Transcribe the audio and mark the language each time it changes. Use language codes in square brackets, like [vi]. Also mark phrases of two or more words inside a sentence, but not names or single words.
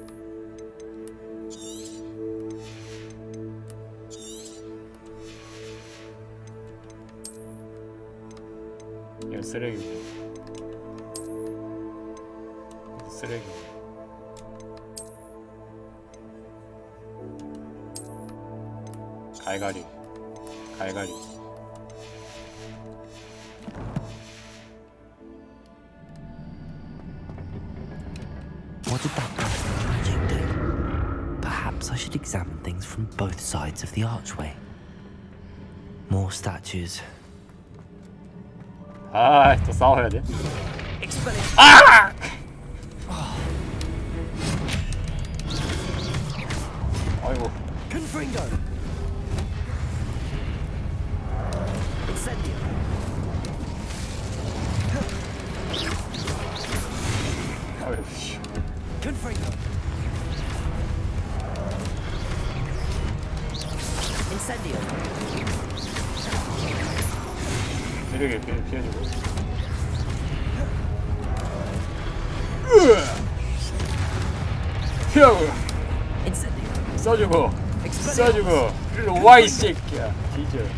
[ko] 이건 쓰레기고. 쓰레기. 갈갈이. [en] What did that burst of magic do? Perhaps I should examine things from both sides of the archway. More statues. [ko] 아, 또 싸워야 돼? 아! 아이고. [la] Confringo. Incendio. [ko] 아이고 씨. [la] Confringo. Incendio. [ko] 쓰레기 피해주고. 피하고. 써주고. 일로 와 이 새끼야. 뒤져.